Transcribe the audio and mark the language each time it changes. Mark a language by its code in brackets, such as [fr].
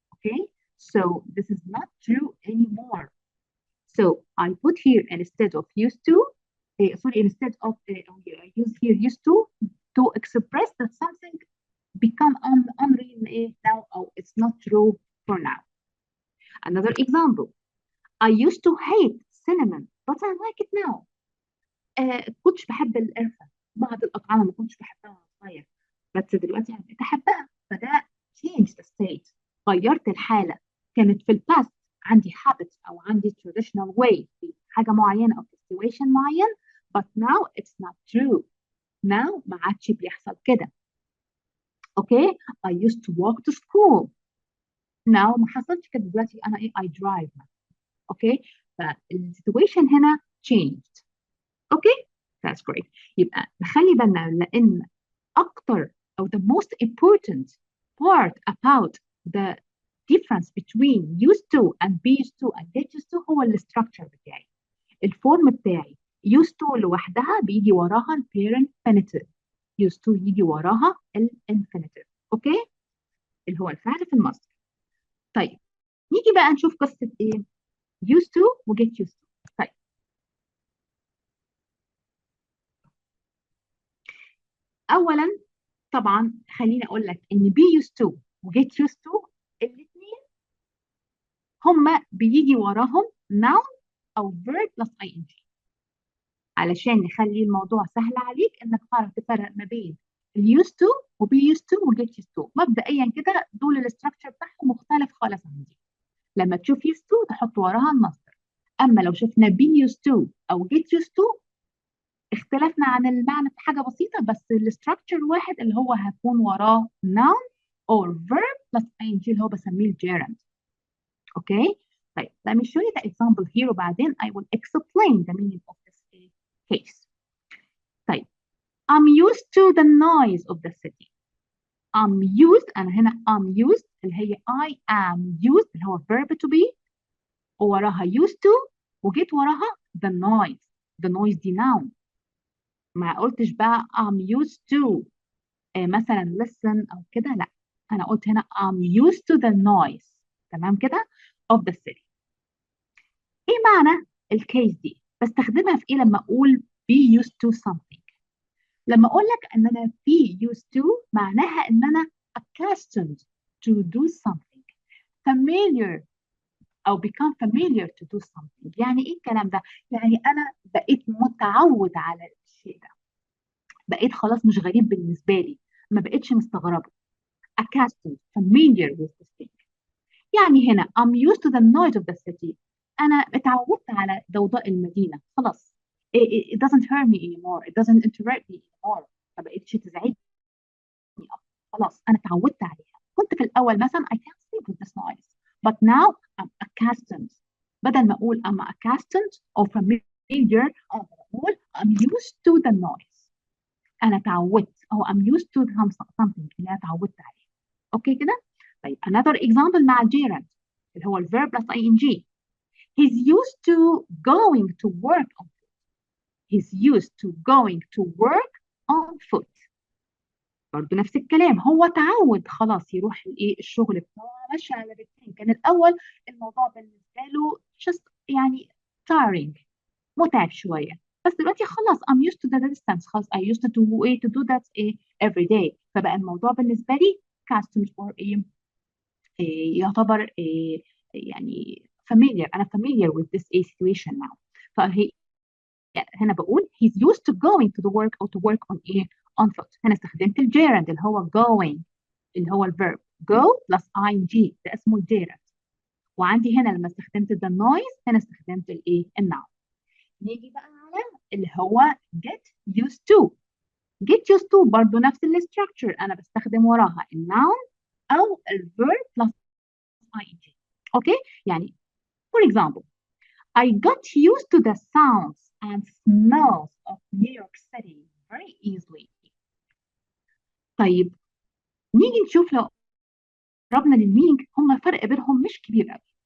[en] Okay, so this is not true anymore. So I put here instead of used to, instead of I use here used to express that something become unreal now or it's not true for now. Another example, I used to hate cinnamon but I like it now. [ar] كنتش بحب القرفة، بعض الأطعمة ما كنتش بحبها وأنا صغير بس دلوقتي أنا بقيت أحبها، فده [en] change the state، [ar] غيرت الحالة. كانت في الباست عندي habits أو عندي traditional way في حاجة معينة أو في situation معين [en] but now it's not true. now [ar] ما عادش بيحصل كده. اوكي [en] I used to walk to school. now [ar] ما حصلش كده، دلوقتي أنا [en] I drive. [ar] اوكي فالسيتويشن هنا changed. اوكي [en] that's great. [ar] يبقى نخلي بالنا لان اكتر [en] او the most important part about the difference between used to and be used to and get used to [ar] هو الستراكشر بتاعي، الفورم بتاعي. used to لوحدها بيجي وراها البيرنت infinitive، used to يجي وراها الانفينيتيف. اوكي اللي هو الفعل في المصدر. طيب نيجي بقى نشوف قصه ايه used to و get used to. طيب اولا طبعا خليني اقول لك ان be used to و get used to الاثنين هما بيجي وراهم noun أو [en] verb plus ing [ar] علشان نخلي الموضوع سهل عليك إنك تعرف تفرق ما بين used to و be used to و get used to. مبدئيا كده دول الاستراكشر بتاعهم مختلف خالص عن دي. لما تشوف used to تحط وراها المصدر. أما لو شفنا be used to أو get used to اختلفنا عن المعنى في حاجة بسيطة، بس الاستراكشر واحد اللي هو هيكون وراه [en] noun or verb plus ing [ar] اللي هو بسميه الجيرند. اوكي؟ طيب [en] let me show you the example here [ar] وبعدين [en] I will explain the meaning of this case. [ar] طيب [en] I'm used to the noise of the city. I'm used [ar] أنا هنا [en] I'm used [ar] اللي هي [en] I am used [ar] اللي هو [en] verb to be [ar] ووراها [en] used to [ar] وجيت وراها [en] the noise. The noise [ar] دي [en] noun. [ar] ما قلتش بقى [en] I'm used to [ar] مثلا listen أو كده، لا أنا قلت هنا [en] I'm used to the noise. [ar] تمام كده [en] of the city. [ar] إيه معنى الكيس دي؟ بستخدمها في إيه لما أقول [en] be used to something؟ [ar] لما أقول لك إن أنا [en] be used to [ar] معناها إن أنا [en] accustomed to do something familiar أو become familiar to do something. [ar] يعني إيه الكلام ده؟ يعني أنا بقيت متعود على الشيء ده، بقيت خلاص مش غريب بالنسبة لي، ما بقيتش مستغربة. [en] accustomed familiar with this thing. [ar] يعني هنا [en] I'm used to the noise of the city. [ar] أنا اتعودت على ضوضاء المدينة خلاص. [en] It doesn't hurt me anymore. It doesn't interrupt me anymore. [ar] ما بقتش تزعجني. خلاص أنا اتعودت عليها. كنت في الأول مثلا [en] I can't sleep with this noise. But now I'm accustomed. [ar] بدل ما أقول [en] I'm accustomed or familiar [ar] أنا بقول [en] I'm used to the noise. [ar] أنا اتعودت أو [en] I'm used to something [ar] اللي أنا اتعودت عليه. أوكي كده؟ طيب [en] another example [ar] مع الجيرند اللي هو الverb plus ing. [en] He's used to going to work on foot. He's used to going to work on foot. [ar] برضه نفس الكلام، هو تعود خلاص يروح الايه الشغل بتاعه ماشي على رجلين. كان الاول الموضوع بالنسبه له just يعني tiring متعب شويه، بس دلوقتي خلاص [en] I'm used to the distance. [ar] خلاص [en] I used to do that every day. [ar] فبقى الموضوع بالنسبه لي [en] custom or [ar] يعتبر يعني familiar. [en] أنا familiar with this situation now. [ar] فهي هنا بقول [en] he's used to going to the work or to work on foot. [ar] هنا استخدمت الجيرند اللي هو going اللي هو الverb go plus ing ده اسمه الجيرند. وعندي هنا لما استخدمت the noise هنا استخدمت الnoun. نيجي بقى على اللي هو get used to. get used to برضه نفس الستراكشر، أنا بستخدم وراها الnoun أو الverb plus ing. اوكي يعني [en] for example I got used to the sounds and smells of New York City very easily. [ar] طيب نيجي نشوف لو قربنا للمينينج هم الفرق بينهم مش كبير قوي.